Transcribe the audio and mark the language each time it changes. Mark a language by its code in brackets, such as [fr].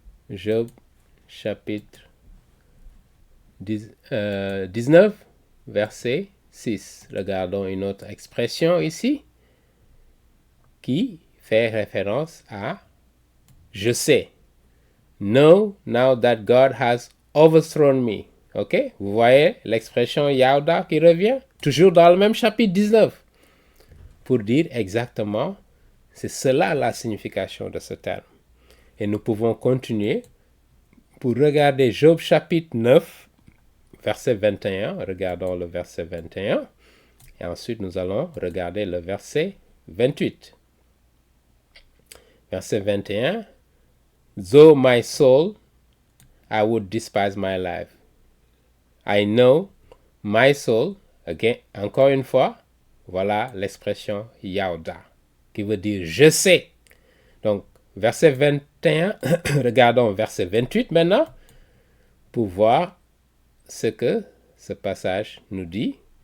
[fr] Job chapitre 19, verset 6. Regardons une autre expression ici qui fait référence à « je sais ». [en] Know now that God has overthrown me. Ok? [fr] Vous voyez l'expression Yaouda qui revient? Toujours dans le même chapitre 19. Pour dire exactement, c'est cela la signification de ce terme. Et nous pouvons continuer pour regarder Job chapitre 9, verset 21. Regardons le verset 21. Et ensuite, nous allons regarder le verset 28. Verset 21. [en] Though my soul, I would despise my life. I know my soul, again, [fr] encore une fois, voilà l'expression Yaouda, qui veut dire je sais. Donc, verset 21, regardons verset 28 maintenant, pour voir ce que ce passage nous dit.